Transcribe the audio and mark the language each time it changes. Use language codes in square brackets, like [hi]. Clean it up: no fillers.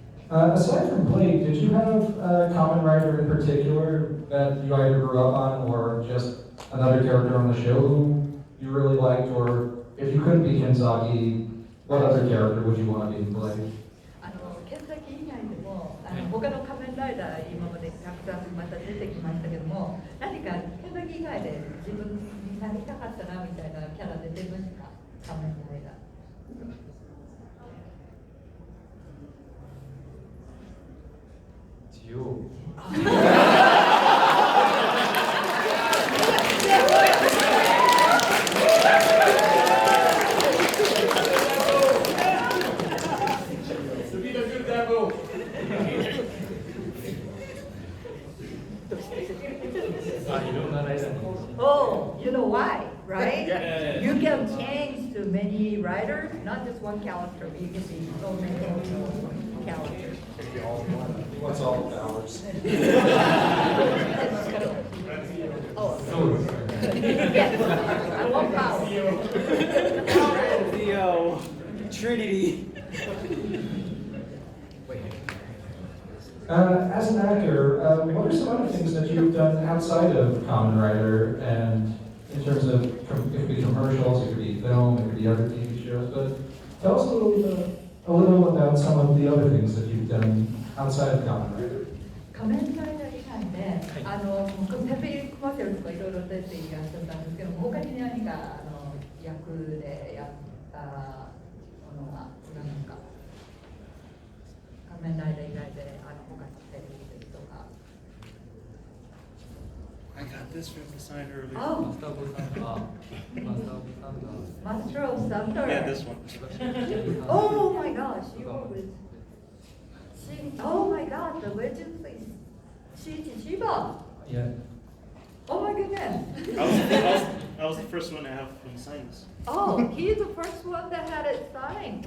[en] Aside from Blake, did you have a Kamen Rider in particular that you either grew up on or just another character on the show who you really liked? Or if you couldn't be Kenzaki, what other character would you want to be Blake? [ja] ケンタッキー以外でも他の仮面ライダー今までたくさんまた出てきましたけども、何かケンタッキー以外で自分になりたかったなみたいなキャラ出てますか？仮面ライダー。一応いろんなライダーに [en] Oh, you know why, right? Yeah. You can change to many riders, not just one character. You can be so many characters. What's all the powers? Oh, [ja] そうですね [en] yes, I want power. The Trinity. As an actor, what are some other things that you've done outside of Kamen Rider, and in terms of, it could be commercials, it could be film, it could be other TV shows, but tell us a little about some of the other things that you've done outside of Kamen Rider. [ja] 仮面ライダー以外で、テレビコマーシャルとかいろいろ出ていらっしゃったんですけども、他に何か役でやったものがありますか？仮面ライダー以外で他のテレビですとか。 [en] I got this from the sign earlier. あ、 [ja] マスターボさんがマスターオブサンダー。 [en] Yeah, this one. Oh my gosh, you were with. Oh my God, the legend is Shiba. Yeah. Oh my goodness. I was the first one to have him sign this. Oh, he's the first one that had it signed.